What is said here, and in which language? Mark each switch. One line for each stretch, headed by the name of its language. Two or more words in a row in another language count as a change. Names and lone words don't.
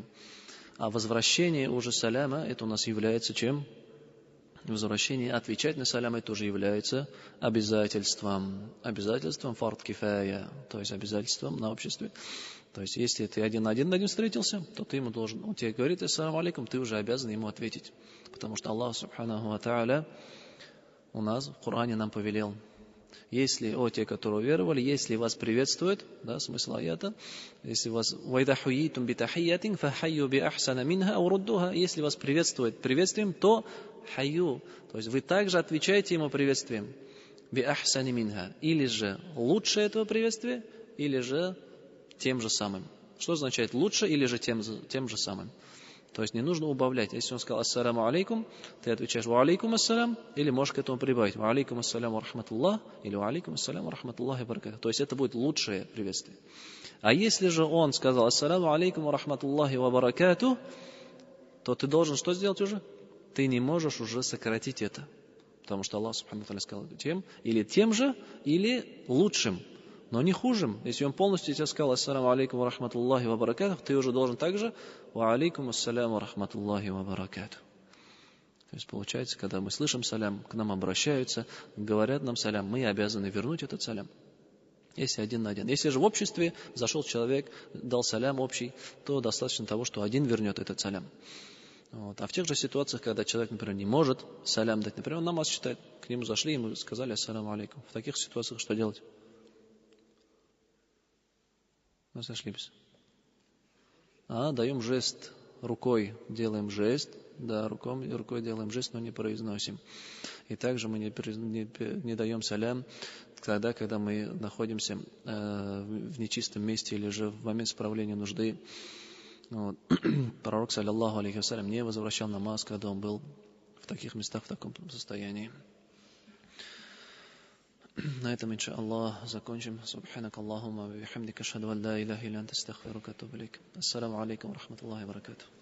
Russian: А возвращение уже саляма, это у нас является чем? Возвращение, отвечать на салям, это уже является обязательством. Обязательством фард кифая, то есть обязательством на обществе. То есть, если ты один на один встретился, то ты ему должен, он тебе говорит
Arabic: السلام عليكم,
Russian: ты уже обязан ему ответить. Потому что Аллах
Arabic: سبحانه وتعالى
Russian: у нас в Коране нам повелел. Если, те, которые уверовали, если вас приветствуют, да, смысл аята, если вас
Arabic: وَإِذَا حُيِّيتُمْ بِتَحِيَّةٍ فَحَيُّوا بِأَحْسَنَ مِنْهَا أَوْ رُدُّوهَا,
Russian: если вас приветствуют приветствием, то хайю, то есть вы также отвечаете ему приветствием,
Arabic: بِأَحْسَنِ مِنْهَا,
Russian: или же лучше этого приветствия, или же тем же самым. Что означает лучше или же тем же самым? То есть не нужно убавлять. Если он сказал
Arabic: السلام عليكم,
Russian: ты отвечаешь
Arabic: وعليكم السلام,
Russian: или можешь к этому прибавить
Arabic: وعليكم السلام ورحمة الله,
Russian: или
Arabic: وعليكم السلام ورحمة الله وبركاته.
Russian: То есть это будет лучшее приветствие. А если же он сказал
Arabic: السلام عليكم ورحمة الله وبركاته,
Russian: то ты должен что сделать уже? Ты не можешь уже сократить это. Потому что Аллах
Arabic: سبحانه وتعالى
Russian: сказал тем же, или лучшим. Но не хужим. Если он полностью тебе сказал
Arabic: السلام عليكم ورحمة الله وبركاته,
Russian: ты уже должен также
Arabic: وعليكم السلام ورحمة الله وبركاته.
Russian: То есть получается, когда мы слышим салям, к нам обращаются, говорят нам салям, мы обязаны вернуть этот салям. Если один на один. Если же в обществе зашел человек, дал салям общий, то достаточно того, что один вернет этот салям. А в тех же ситуациях, когда человек, например, не может салям дать, например, он намаз читает, к нему зашли, ему сказали
Arabic: السلام عليكم.
Russian: В таких ситуациях что делать? Мы сошлись. Даем жест рукой, делаем жест, да, рукой делаем жест, но не произносим. И также мы не даем салям тогда, когда мы находимся в нечистом месте или же в момент справления нужды. Пророк,
Arabic: صلى الله عليه وسلم,
Russian: не возвращал намаз, когда он был в таких местах, в таком состоянии. На этом,
Arabic: إن شاء الله,
Russian: закончим.
Arabic: سبحانك اللهم وبحمدك، أشهد أن لا إله إلا أنت، أستغفرك وأتوب إليك. السلام عليكم ورحمة الله وبركاته.